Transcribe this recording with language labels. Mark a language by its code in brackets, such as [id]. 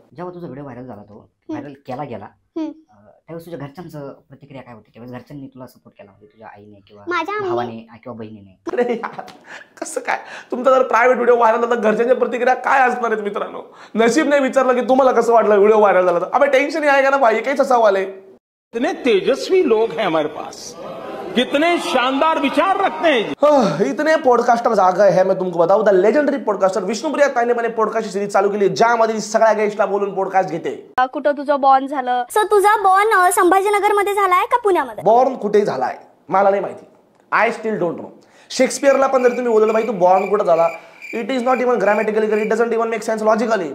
[mr] जेव्हा तुझा video viral झाला, तो व्हायरल केला गेला, त्यावेळेस तुझ्या घरच्यांचं प्रतिक्रिया काय होती. त्यावेळेस घरच्यांनी तुला सपोर्ट केला, म्हणजे तुझ्या आईने किंवा भावाने किंवा बहिणीने. अरे यार कसं काय, तुमचा जर प्रायव्हेट व्हिडिओ व्हायरल झाला तर घरच्यांच्या प्रतिक्रिया काय असणार आहेत मित्रांनो. नशीब नाही विचारलं की तुम्हाला कसं वाटलं व्हिडिओ व्हायरल झाला तर. [hi] अबे टेंशन ही आएगा ना भाई, [mr] काहीच सवाल आहे. [hi] इतने तेजस्वी लोग हैं हमारे पास, कितने शानदार विचार रखते हैं. इतने पॉडकास्टर आ गए हैं. मैं तुमको बताऊं, [en] the legendary podcaster [mr] विष्णुप्रिया ताईने मैंने पॉडकास्ट सीरीज चालू केली, ज्यामध्ये सगळ्या गेस्टला बोलून पॉडकास्ट घेते. कुठं तुझं बॉर्न झालं. सो तुझा बॉर्न संभाजीनगर मध्ये झालाय का पुण्यामध्ये. बॉर्न कुठे झालाय मला नाही माहिती. [en] I still don't know. [mr] शेक्सपियरला पण जर तुम्ही बोललं भाई तू बॉर्न कुठं झाला, [en] It is not even grammatically, it doesn't even make sense logically.